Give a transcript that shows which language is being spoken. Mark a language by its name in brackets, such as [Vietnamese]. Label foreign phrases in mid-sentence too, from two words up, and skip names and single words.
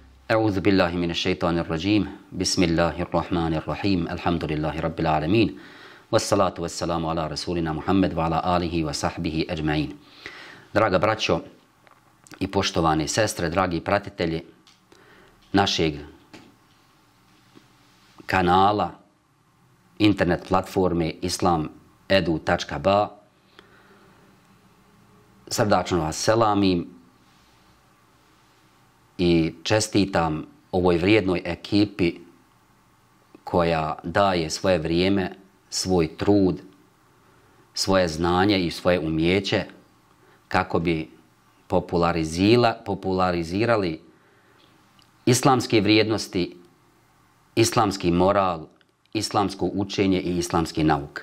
[Arabic] أعوذ بالله من الشيطان الرجيم بسم الله الرحمن الرحيم الحمد لله رب العالمين والصلاة والسلام على رسولنا محمد وعلى آله وصحبه أجمعين. [Bosnian] Draga braćo i poštovane sestre, dragi pratitelji našeg kanala, internet platforme islamedu.ba, srdačno vas selamim i čestitam ovoj vrijednoj ekipi koja daje svoje vrijeme, svoj trud, svoje znanje i svoje umijeće kako bi popularizirali islamske vrijednosti, islamski moral, islamsko učenje i islamski nauk.